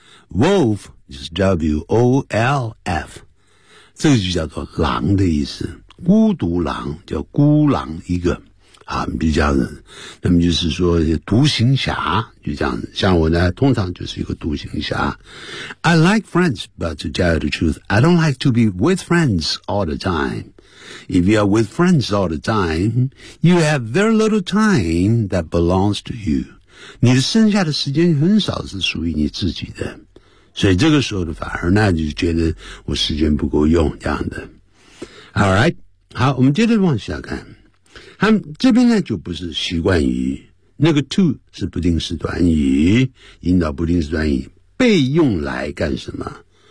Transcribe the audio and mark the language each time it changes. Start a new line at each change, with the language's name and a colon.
Chinese: Wolf 就是 W-O-L-F. 这个就叫做狼的意思。孤独狼叫孤狼一个。啊，比较的，那么就是说独行侠就这样子。像我呢，通常就是一个独行侠。
English: I like friends, but to tell you the truth, I don't like to be with friends all the time. If you are with friends all the time, you have very little time that belongs to you.
Chinese: 你的剩下的时间很少是属于你自己的，所以这个时候的反而呢，就觉得我时间不够用这样的。
English: All right，
Chinese: 好，我们接着往下看。他们这边呢，就不是习惯于那个 to 是不定式短语，引导不定式短语被用来干什么？